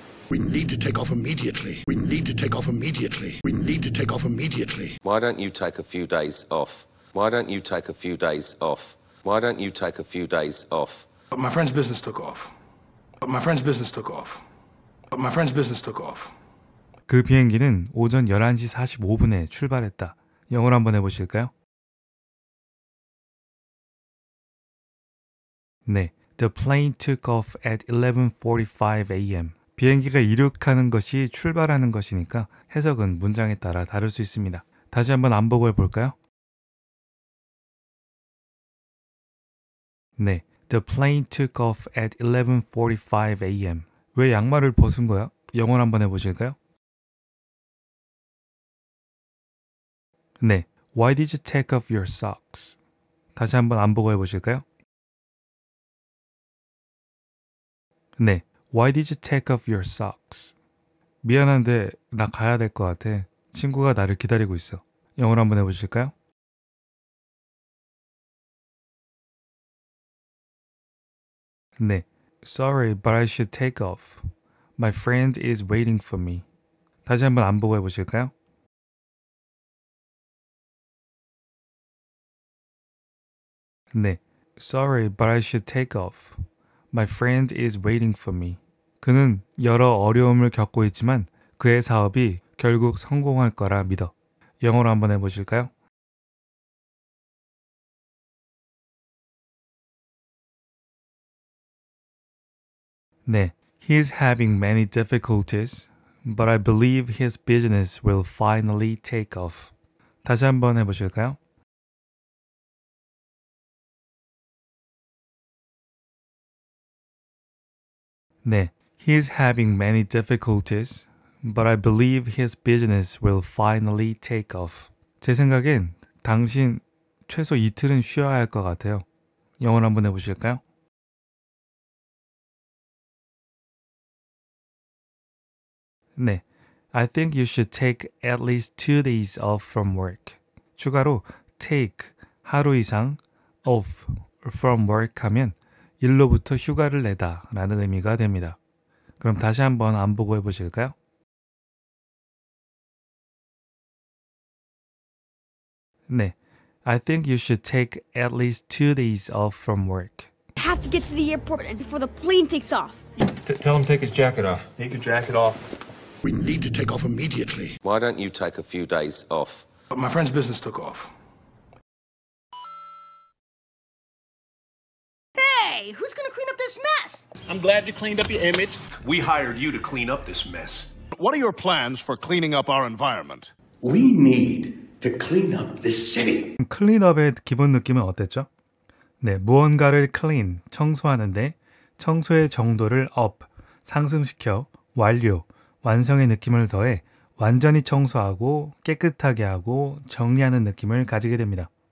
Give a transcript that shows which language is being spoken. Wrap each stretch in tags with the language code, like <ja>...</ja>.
<en>We need to take off immediately. We need to take off immediately. We need to take off immediately. Why don't you take a few days off? Why don't you take a few days off? Why don't you take a few days off? But my friend's business took off. But my friend's business took off. But my friend's business took off.</en> <ko>그 비행기는 오전 11시 45분에 출발했다. 영어로 한번 해보실까요?</ko> <en>네, The plane took off at 11:45 a.m.</en> <ko>비행기가 이륙하는 것이 출발하는 것이니까 해석은 문장에 따라 다를 수 있습니다. 다시 한번 안보고 해볼까요?</ko> <en>네, The plane took off at 11:45 a.m.</en> <ko>왜 양말을 벗은 거야? 영어로 한번 해보실까요?</ko> <en>네, Why did you take off your socks?</en> <ko>다시 한번 안보고 해보실까요?</ko> <en>네, Why did you take off your socks?</en> <ko>미안한데 나 가야 될 것 같아. 친구가 나를 기다리고 있어. 영어로 한번 해보실까요?</ko> <en>네, Sorry, but I should take off. My friend is waiting for me.</en> <ko>다시 한번 안보고 해보실까요?</ko> <en>네, Sorry, but I should take off. My friend is waiting for me.</en> <ko>그는 여러 어려움을 겪고 있지만 그의 사업이 결국 성공할 거라 믿어. 영어로 한번 해보실까요?</ko> <en>네, He's having many difficulties, but I believe his business will finally take off.</en> <ko>다시 한번 해보실까요?</ko> <en>네, He's having many difficulties, but I believe his business will finally take off.</en> <ko>제 생각엔 당신 최소 이틀은 쉬어야 할 것 같아요. 영어로 한번 해보실까요?</ko> <en>네, I think you should take at least 2 days off from work.</en> <ko>추가로 take, 하루 이상, off, from work 하면 일로부터 휴가를 내다 라는 의미가 됩니다. 그럼 다시 한번 안보고 해보실까요?</ko> <en>네, I think you should take at least 2 days off from work. I have to get to the airport before the plane takes off. Tell him to take his jacket off. Take your jacket off. We need to take off immediately. Why don't you take a few days off? But my friend's business took off. Hey, who's gonna clean up this mess? I'm glad you cleaned up your image. We hired you to clean up this mess. What are your plans for cleaning up our environment? We need to clean up this city.</en> <ko>클린업의 기본 느낌은 어땠죠? 네, 무언가를 clean, 청소하는데 청소의 정도를 up, 상승시켜 완료, 완성의 느낌을 더해 완전히 청소하고 깨끗하게 하고 정리하는 느낌을 가지게 됩니다.</ko>